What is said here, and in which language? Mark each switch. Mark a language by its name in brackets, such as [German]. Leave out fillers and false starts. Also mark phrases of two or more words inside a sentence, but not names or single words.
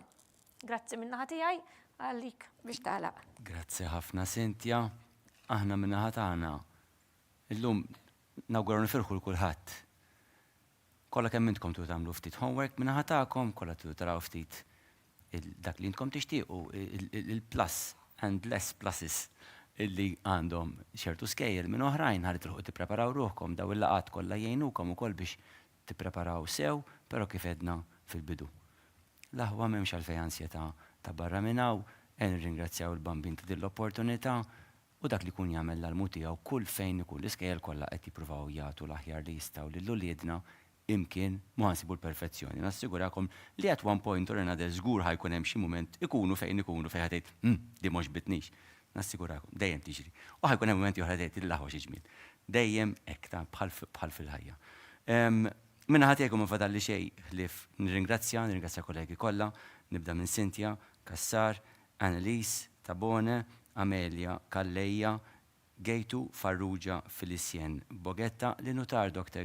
[Maltese] Grazzi min-naħa tiegħi għalik biex tagħlaq. Grazzi ħafna Sintja. Aħna min-naħa tagħna illum nawguraw nifirħu l kulħadd. Kolla kemm intkom tu tagħmlu ftit homework minnaħa tagħkom, kollha tu taraw ftit dak li intkom tixtiequ il- [English] plus and less pluses [Maltese] illi għandhom ċertu skejjel minn oħrajn ħalli truħu tippreparaw ruħkom daw il-laqat kollha jgħinukom ukoll biex tippreparaw sew, però kif edna fil-bidu. L-aħwa m'hemmx għalfejn ansjetà ta' barra minn hawn, nirringrazzjaw il-bambin ta' din l-opportunità u dak li kun jagħmel l-almu tiegħu kull fejn ikun l-iskejjel kollha qed jippruvaw jagħtu l-aħjar li jistgħu lill-uliedna imkien ma nsibu l-perfezzjoni. Nassigurakom li [English] at one point or another [Maltese] żgur ħajkun hemm xi mument ikunu fejn ħad tgħid di mhux bitnix. Nassigurakom dejjem tiġri. U ħajkun hemm mumenti oħra tgħid il-laħwa xi ġmiel. Dejjem hekk ta' bħal fil-ħajja. Minna ħadd jgħidu ma fadalli xejn ħlief nirringrazzja kollegi kollha, nibda minn Sintja, Kassar, Annelise, Tabone, Amelia, Kalleja, Gejtu, Farrugia, Felicien, Bogetta, l-Nutar Dr.